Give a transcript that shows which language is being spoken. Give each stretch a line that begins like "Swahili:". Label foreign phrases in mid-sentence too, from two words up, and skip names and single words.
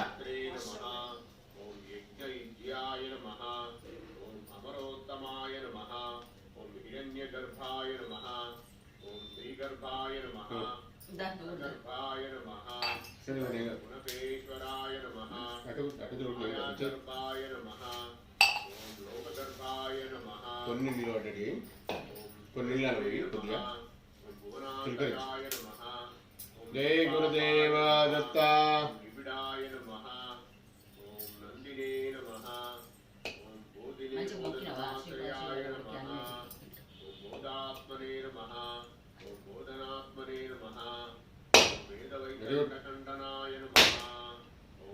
Sanskrit: अमरोत्तमाय नमः ओम हिरण्यगर्भाय नमः ओम श्रीगर्भाय नमः गर्भाय नमः गुणकेश्वराय नमः गर्भाय नमः ओम लोकगर्भाय नमः
Telugu: కొన్ని నిలబడి కొన్ని నిలబడి కొద్దిగా
Sanskrit: भुवनाय नमः जय गुरुदेव दत्ता। विविडाय नमः ओम नंदिने नमः ओम बोधिने बोधनाश्रयाय नमः ओम बोधात्मने नमः ओम बोधनात्मने नमः ओम वेदवैतरणखण्डनाय नमः ओम